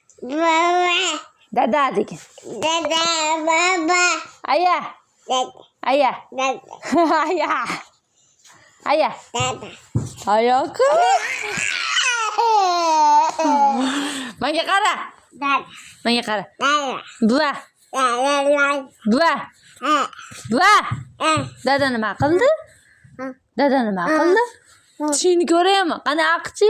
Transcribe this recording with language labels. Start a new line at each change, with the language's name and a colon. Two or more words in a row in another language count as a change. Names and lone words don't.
Uzbek: Dada degan. Dada, baba. Aya. Dada, Aya. dada, Aya. Aya. dada. Ayak. Menga qara. Dada, Menga qara. dada, Buva. dada, Buva. dada. Buva. Dada nima qildi? Dada nima qildi? Tishini ko'raymi? Qani aqchi?